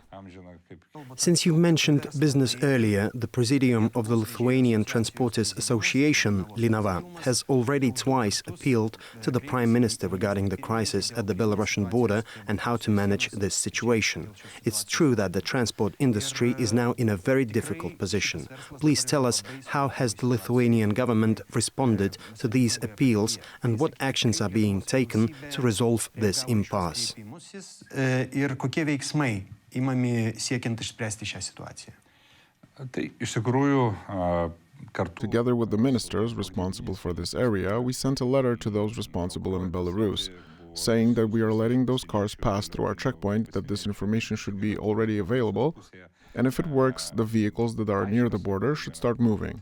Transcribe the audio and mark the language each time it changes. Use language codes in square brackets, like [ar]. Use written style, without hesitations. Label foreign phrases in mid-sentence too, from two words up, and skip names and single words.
[en] Since you mentioned business earlier, the Presidium of the Lithuanian Transporters Association, Linava, has already twice appealed to the Prime Minister regarding the crisis at the Belarusian border and how to manage this situation. It's true that the transport industry is now in a very difficult position. Please tell us, how has the Lithuanian government responded to these appeals and what actions are being taken to resolve this impasse? [lt] Imami siekiant išspręsti šią situaciją. [en] Together with the ministers responsible for this area, we sent a letter to those responsible in Belarus, saying that we are letting those cars pass through our checkpoint, that this information should be already available, and if it works, the vehicles that are near the border should start moving.